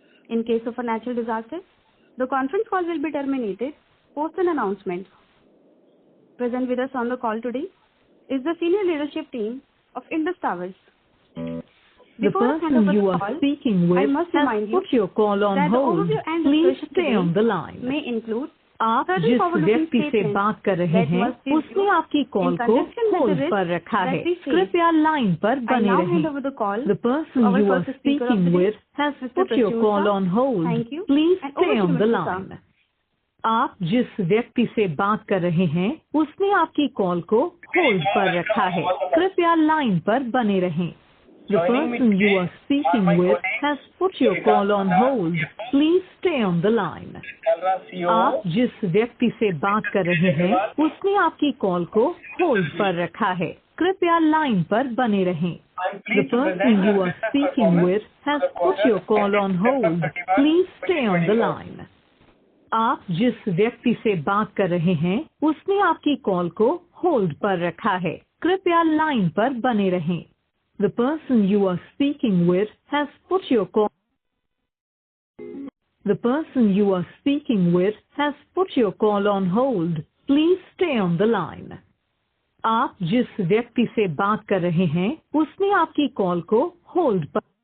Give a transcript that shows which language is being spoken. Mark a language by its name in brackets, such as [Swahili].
[English] In case of a natural disaster, the conference call will be terminated post an announcement. Present with us on the call today is the senior leadership team of Indus Towers. The person you are speaking with has put your call on hold. Please stay on the line. May include [Hindi] आप जिस व्यक्ति से बात कर रहे हैं उसने आपकी कॉल को होल्ड पर रखा है। कृपया लाइन पर बने रहें। [English] The person you are speaking with has put your call on hold. Please stay on the line. [Hindi] आप जिस व्यक्ति से बात कर रहे हैं उसने आपकी कॉल को होल्ड पर रखा है। कृपया लाइन पर बने रहें। [English] The person you are speaking with has put your call on hold. Please stay on the line. [Hindi] आप जिस व्यक्ति से बात कर रहे हैं उसने आपकी कॉल को होल्ड पर रखा है। कृपया लाइन पर बने रहें। [English] The person you are speaking with has put your call on hold. Please stay on the line. [Hindi] आप जिस व्यक्ति से बात कर रहे हैं उसने आपकी कॉल को होल्ड पर रखा है। कृपया लाइन पर बने रहें। [English] The person you are speaking with has put your call. The person you are speaking with has put your call on hold. Please stay on the line. [Hindi] आप जिस व्यक्ति से बात कर रहे हैं उसने आपकी कॉल को होल्ड पर